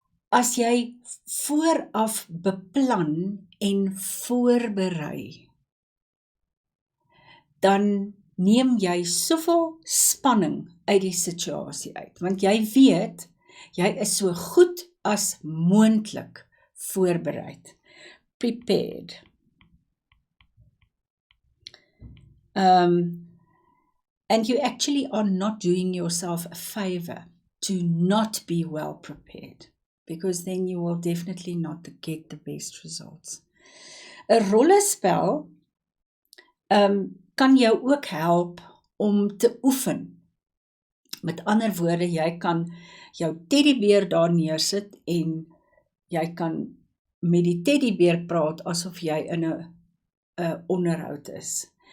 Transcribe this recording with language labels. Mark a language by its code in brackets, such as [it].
[af] As jy vooraf beplan en voorberei, dan neem jy soveel spanning uit die situasie uit. Want jy weet, jy is so goed as moontlik voorbereid. [en] Prepared. And you actually are not doing yourself a favor to not be well prepared, because then you will definitely not get the best results. [af] 'n Rollespel kan jou ook help om te oefen. Met ander woorde, jy kan jou teddybeer daar neersit en jy kan met die teddybeer praat asof jy in 'n onderhoud is.